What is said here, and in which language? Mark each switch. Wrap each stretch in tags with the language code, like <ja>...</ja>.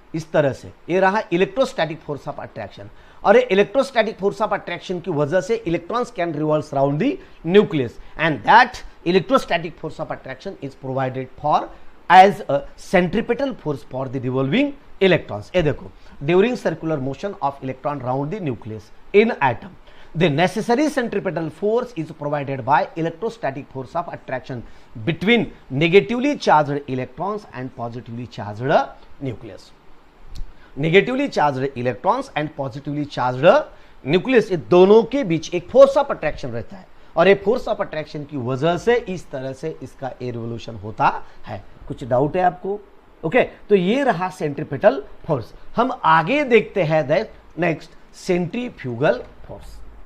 <hi>इस तरह से ये रहा</hi> <en>Electrostatic force of attraction, और ये electrostatic force of attraction की वजह से electrons can revolve around the nucleus, and that electrostatic force of attraction is provided for as a centripetal force for the revolving electrons.</en> <hi>ये देखो,</hi> <en>During circular motion of electron round the nucleus in atom, the necessary centripetal force is provided by electrostatic force of attraction between negatively charged electrons and positively charged nucleus. Negatively charged electrons and positively charged nucleus,</en> <hi>ये दोनों के बीच एक force of attraction रहता है, और ये force of attraction की वजह से इस तरह से इसका रिवोल्यूशन होता है। कुछ डाउट है आपको? ओके, तो ये रहा सेंट्रीपिटल फोर्स। हम आगे देखते हैं नेक्स्ट सेंट्रीफ्यूगल फोर्स।</hi>